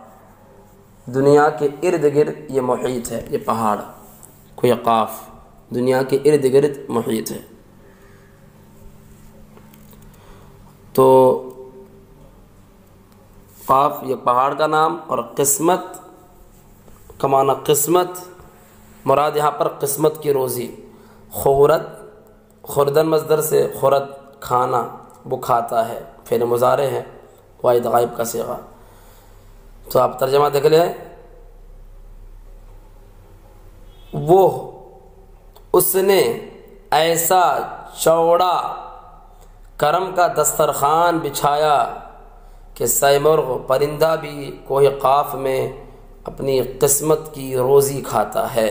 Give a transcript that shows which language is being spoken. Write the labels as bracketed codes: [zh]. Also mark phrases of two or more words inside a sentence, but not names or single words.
[ur] دنیا کے ارد گرد یہ محیط ہے، یہ پہاڑ کوئی قاف دنیا کے ارد گرد محیط ہے. تو قاف یہ پہاڑ کا نام، اور قسمت کا معنی قسمت، مراد یہاں پر قسمت کی روزی. خوردن مصدر سے خورد کھانا، وہ کھاتا ہے، فعل مضارع ہے، واحد غائب کا صیغہ. تو آپ ترجمہ دیکھ لیں، وہ اس نے ایسا چوڑا کرم کا دسترخوان بچھایا کہ سیمرغ پرندہ بھی کوہ قاف میں اپنی قسمت کی روزی کھاتا ہے.